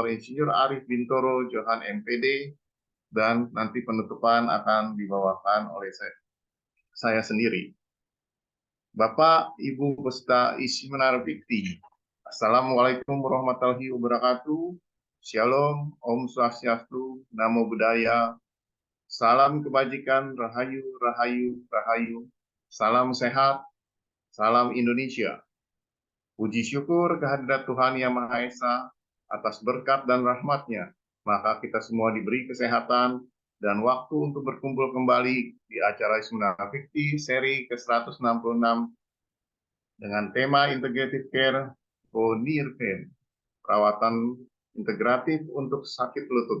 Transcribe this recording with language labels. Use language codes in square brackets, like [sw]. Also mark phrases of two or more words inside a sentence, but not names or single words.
[id] Insinyur Arif Bintoro, Johan MPD, dan nanti penutupan akan dibawakan oleh saya sendiri. Bapak, Ibu peserta isi seminar PIKTI, [ar] السلام عليكم ورحمة الله وبركاته. [id] Shalom, [ban] Om Swastiastu, [pi] Namo Buddhaya, [id] salam kebajikan, Rahayu, Rahayu, Rahayu, salam sehat, salam Indonesia. Puji syukur kehadirat Tuhan Yang Maha Esa atas berkat dan rahmat-Nya, maka kita semua diberi kesehatan dan waktu untuk berkumpul kembali di acara Seminar PIKTI seri ke-166 dengan tema Integrative Care for Near Pain, perawatan integratif untuk sakit lutut.